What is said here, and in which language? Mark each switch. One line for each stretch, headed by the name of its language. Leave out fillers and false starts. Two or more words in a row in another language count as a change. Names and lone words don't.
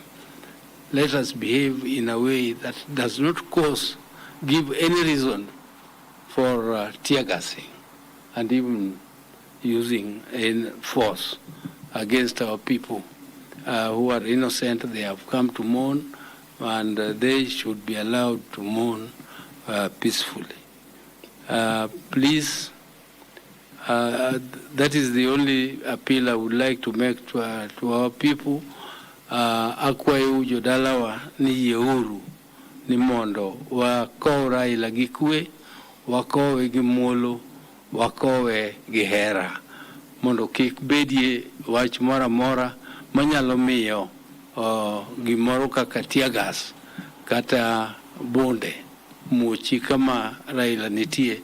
English: Let us behave in a way that does not give any reason for tear gassing and even using force against our people who are innocent. They have come to mourn, and they should be allowed to mourn peacefully. Please, that is the only appeal I would like to make to our people.
Luo (Kenya and Tanzania): Akwayo jodalawa ni yeuru ni mondo wakow Raila gi kwe, wakowe gi muolo, wakowe gi hera, mondo kik bedie wach moro amora manyalo miyo gimoro kaka
English: tear gas
Luo (Kenya and Tanzania): kata bonde muchi kama Raila nitie.